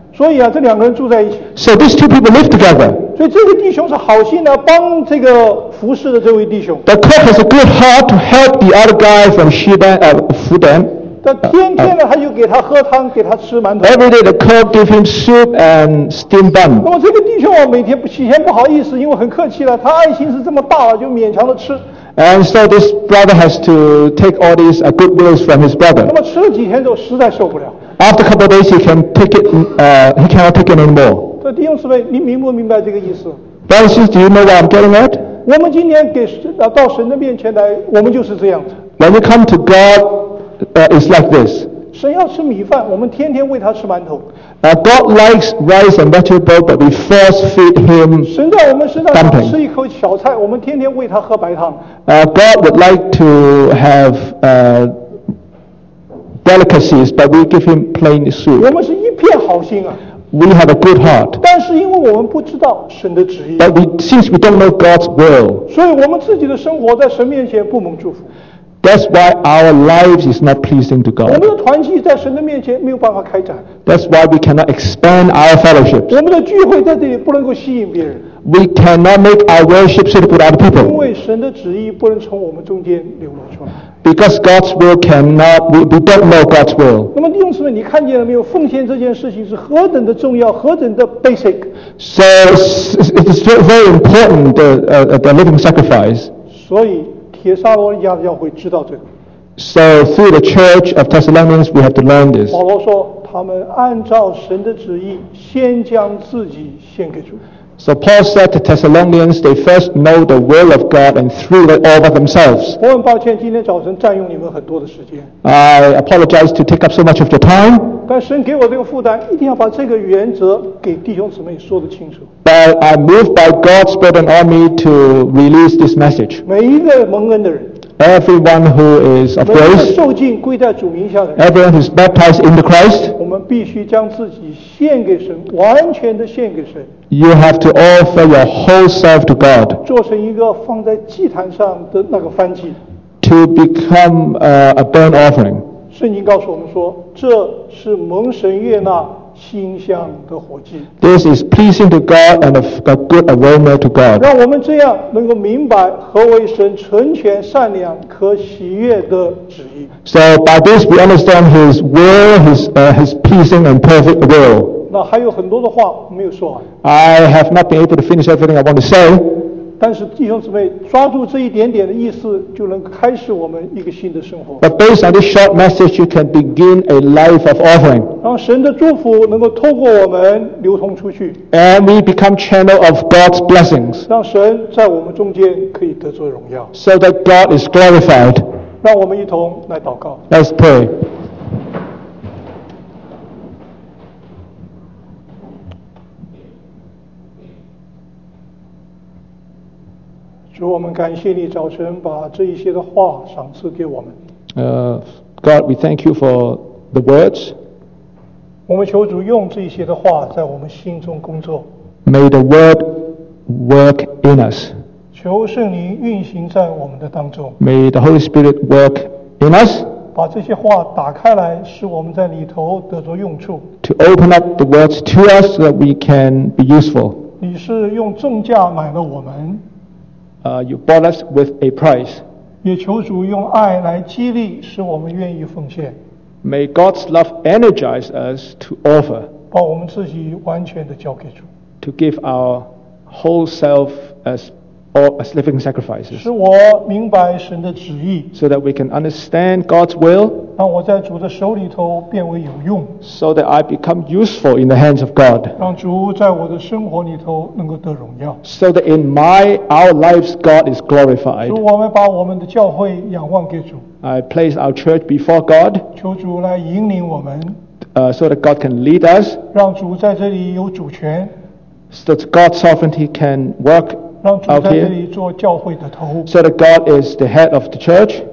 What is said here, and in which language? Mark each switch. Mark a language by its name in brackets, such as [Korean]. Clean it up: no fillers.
[Chinese] 所以啊，这两个人住在一起。 [English] So these two people live together. [Chinese] 所以这个弟兄是好心的，帮这个服侍的这位弟兄。 [English] The cook has a good heart to help the other guy from 福建。 Every day the clerk gave him soup and steamed bun. [Chinese] 那么这个弟兄啊，每天起先不好意思，因为很客气了，他爱心是这么大了，就勉强的吃。 [English] And so this brother has to take all these good meals from his brother. [Chinese] 那么吃了几天之后，实在受不了。 [English] After a couple of days, he can take it. He cannot take it anymore. [Chinese] 这弟兄姊妹，你明不明白这个意思？ [English] Brothers, do you know what I'm getting at? [Chinese] 我们今天给到神的面前来，我们就是这样子。 [English] When you come to God, it's like this. [Chinese] 神要吃米饭，我们天天为他吃馒头。 [English] God likes rice and vegetable, but we first feed him dumpling. [Chinese] 神在我们身上想吃一口小菜，我们天天为他喝白汤。 [English] God would like to have delicacies, but we give him plain soup. [Chinese] 我们是一片好心啊。 [English] We have a good heart. [Chinese] 但是因为我们不知道神的旨意。 [English] But since we don't know God's will, [Chinese] 所以我们自己的生活在神面前不蒙祝福。 [English] That's why our lives is not pleasing to God. [Chinese] 我们的团契在神的面前没有办法开展。 [English] That's why we cannot expand our fellowships. [Chinese] 我们的聚会在这里不能够吸引别人。 [English] We cannot make our worship suitable to other people. [Chinese] 因为神的旨意不能从我们中间流露出来。 [English] Because God's will cannot, we don't know God's will. [Chinese] 那么弟兄姊妹，你看见了没有？奉献这件事情是何等的重要，何等的 basic. [English] So it's very important the living sacrifice. [Chinese] 所以帖撒罗尼迦的教会知道这个。 [English] So through the Church of Thessalonians, we have to learn this. [Chinese] 保罗说，他们按照神的旨意，先将自己献给主。 [English] So Paul said to Thessalonians, they first know the will of God and threw it all by themselves. [Chinese] 我很抱歉，今天早晨占用你们很多的时间。 [English] I apologize to take up so much of your time. [Chinese] 但神给我这个负担，一定要把这个原则给弟兄姊妹说得清楚。 [English] But I moved by God's burden on me to release this message. [Chinese] 每一个蒙恩的人。 [English] Everyone who is of grace. [Chinese] 受浸归在主名下的人。 [English] Everyone who is baptized into Christ. [Chinese] 我们必须将自己献给神，完全的献给神。 [English] You have to offer your whole self to God. [Chinese] 做成一个放在祭坛上的那个燔祭。 [English] To become a burnt offering. [Chinese] 圣经告诉我们说，这是蒙神悦纳馨香的活祭。 [English] This is pleasing to God and a good aroma to God. [Chinese] 让我们这样能够明白何为神纯全善良可喜悦的旨意。 [English] So by this we understand His will, His pleasing and perfect will. [Chinese] 那还有很多的话没有说完。 [English] I have not been able to finish everything I want to say. [Chinese] 但是弟兄姊妹，抓住这一点点的意思，就能开始我们一个新的生活。 [English] But based on this short message, you can begin a life of offering. [Chinese] 让神的祝福能够透过我们流通出去。 [English] And we become channel of God's blessings. [Chinese] 让神在我们中间可以得着荣耀。 [English] So that God is glorified. [Chinese] 让我们一同来祷告。 [English] Let's pray. [Chinese] 主，我们感谢你早晨把这一些的话赏赐给我们。 [English] God, we thank you for the words. [Chinese] 我们求主用这一些的话在我们心中工作。 [English] May the word work in us. [Chinese] 求圣灵运行在我们的当中。 [English] May the Holy Spirit work in us. [Chinese] 把这些话打开来，使我们在里头得着用处。 [English] To open up the words to us so that we can be useful. [Chinese] 你是用重价买了我们。 [English] You bought us with a price. [Chinese] 也求主用爱来激励，使我们愿意奉献。 [English] May God's love energize us to offer. [Chinese] 把我们自己完全的交给主。 [English] To give our whole self as living sacrifices. [Chinese] 使我明白神的旨意。 [English] So that we can understand God's will. [Chinese] 让我在主的手里头变为有用。 [English] So that I become useful in the hands of God. [Chinese] 让主在我的生活里头能够得荣耀。 [English] So that in our lives God is glorified. [Chinese] 主，我们把我们的教会仰望给主。 [English] I place our church before God. [Chinese] 求主来引领我们。 [English] So that God can lead us. [Chinese] 让主在这里有主权。 [English] So that God's sovereignty can work. [Chinese] 让主在这里做教会的头。 [English] So that God is the head of the church.